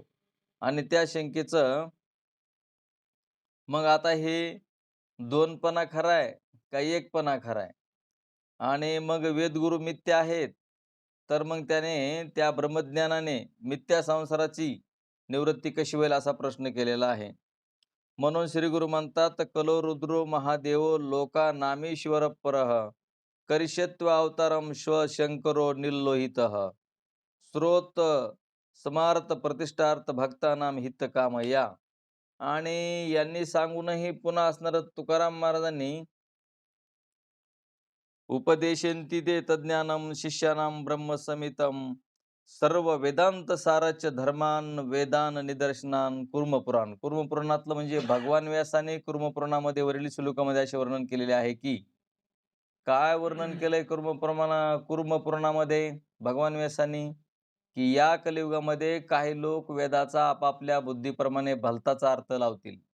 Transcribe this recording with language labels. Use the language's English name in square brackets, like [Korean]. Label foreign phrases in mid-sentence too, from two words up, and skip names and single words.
[Marathi] आणि त्या शंकेचं मग आता हे दोनपणा खरा आहे का एकपणा खरा आहे? आणि मग वेदगुरू मिथ्या आहेत, तर मग त्याने त्या ब्रह्मज्ञानाने मिथ्या संसाराची निवृत्ती कशी होईल असा प्रश्न केलेला आहे. म्हणून श्री गुरु म्हणतात, [Sanskrit] "कलो रुद्रो महादेवो लोका नामेश्वर परः करिष्यत्व अवतारम श्व शंकरो निर्लोहितः स्रोत समार्थ प्रतिष्ठार्थ भक्तानाम हितकामया." [Marathi] आणि यांनी सांगूनही पुन्हा असणारं तुकाराम महाराजांनी [Sanskrit] उपदेशन्ति ते तज्ज्ञानम शिष्यानां ब्रह्मसमितम सर्व वेदांत सारच धर्मान वेदान निदर्शनान कुर्मपुराण. [Marathi] कुर्मपुराणातलं म्हणजे भगवान व्यासाने कुर्मपुराणामध्ये वरील श्लोकामध्ये असे वर्णन केलेले आहे की काय वर्णन केलंय कुर्मपुराणामध्ये भगवान व्यासानी, की या कलियुगामध्ये काही लोक वेदाचा आपापल्या बुद्धीप्रमाणे भलताचा अर्थ लावतील.